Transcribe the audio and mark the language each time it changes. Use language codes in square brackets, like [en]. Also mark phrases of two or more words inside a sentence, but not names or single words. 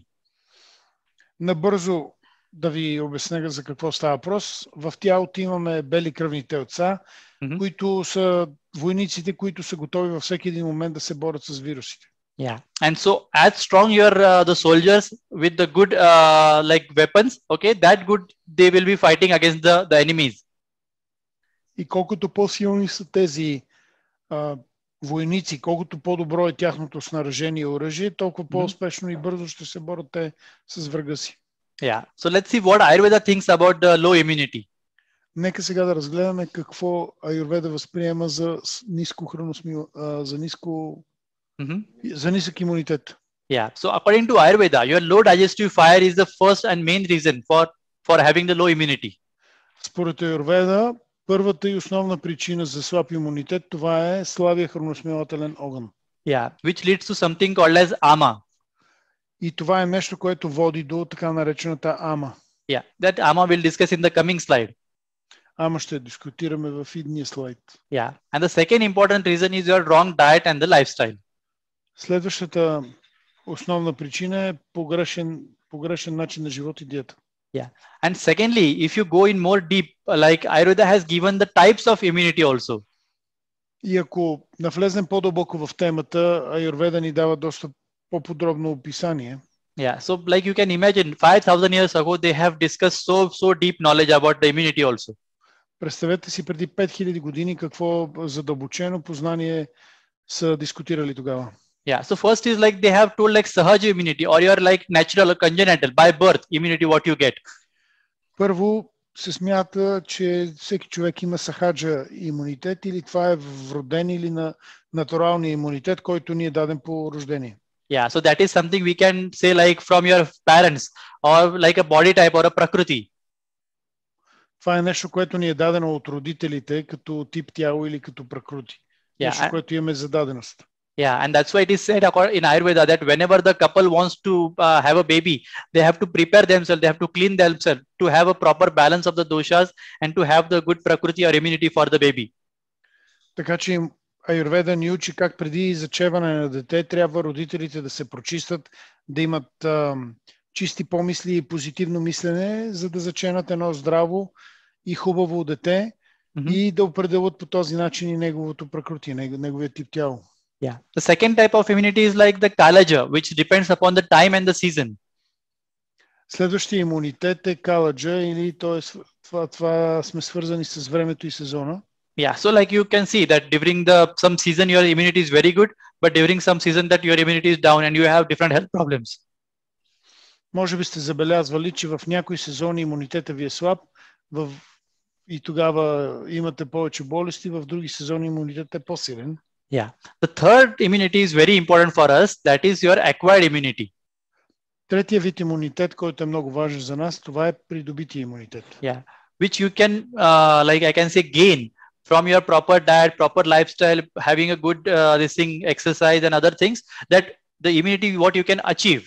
[bg] Набързо да ви обясня за какво става въпрос. В тялото имаме бели кръвни телца, които са войниците, които са готови във всеки един момент да се борят с вирусите. [en] Yeah. And so as strong the soldiers with the good weapons, okay, that good they will be fighting against the enemies. [bg] И колкото по-силни са тези войници, колкото по-добро е тяхното снаряжение и оръжие, толкова по-успешно и бързо ще се борят те с врага си. [en] Yeah. So let's see what Ayurveda thinks about the low immunity. [bg] Нека сега да разгледаме какво Аюрведа възприема за за нисък имунитет. [en] Yeah. So according to Ayurveda, your low digestive fire is the first and main reason for having the low immunity. [bg] Според Аюрведа, първата и основна причина за слаб имунитет, това е слабия храносмилателен огън. [en] Yeah, which leads to something called as ama. [bg] И това е нещо, което води до така наречената ама. [en] Yeah, that ama we'll discuss in the coming slide. [bg] Ама ще дискутираме в идния слайд. [en] Yeah, and the second important reason is your wrong diet and the lifestyle. [bg] Следващата основна причина е погрешен начин на живот и диета. [en] Yeah, and secondly, if you go in more deep, like Ayurveda has given the types of immunity also. [bg] И ако навлезем по-дълбоко в темата, Аюрведа ни дава доста по-подробно описание. [en] Yeah, so like you can imagine, 5,000 years ago they have discussed so deep knowledge about the immunity also. [bg] Представете си преди 5000 години какво задълбочено познание са дискутирали тогава. [en] Yeah, so first is like they have told like sahaja immunity or your like natural or congenital by birth immunity what you get. [bg] Първо се смята, че всеки човек има сахаджа имунитет или това е вроден или на натуралния имунитет, който ни е даден по рождение. [en] Yeah, so that is something we can say like from your parents or like a body type or a prakriti. [bg] Това е нещо, което ни е дадено от родителите като тип тяло или като пракрути. Нещо, което имаме за даденост. [en] Yeah, and that's why it is said in Ayurveda that whenever the couple wants to have a baby, they have to prepare themselves, they have to clean themselves to have a proper balance of the doshas and to have the good prakriti or immunity for the baby. [bg] Така че Аюрведа ни учи как преди зачеване на дете трябва родителите да се прочистят, да имат чисти помисли и позитивно мислене, за да заченат едно здраво и хубаво дете и да определят по този начин и неговото пракрути, неговия тип тяло. [en] Yeah. The second type of immunity is like the kalaja, which depends upon the time and the season. [bg] Следващия имунитет е каладжа или това сме свързани с времето и сезона. [en] Yeah, so like you can see that during some season your immunity is very good, but during some season that your immunity is down and you have different health problems. [bg] Може би сте забелязвали, че в някои сезони имунитета ви е слаб и тогава имате повече болести, в други сезони имунитетът е по-силен. [en] Yeah. The third immunity is very important for us. That is your acquired immunity. [bg] Третия вид имунитет, който е много важен за нас, това е придобития имунитет. [en] Yeah. Which you can, like I can say, gain from your proper diet, proper lifestyle, having a good exercise and other things. That the immunity what you can achieve.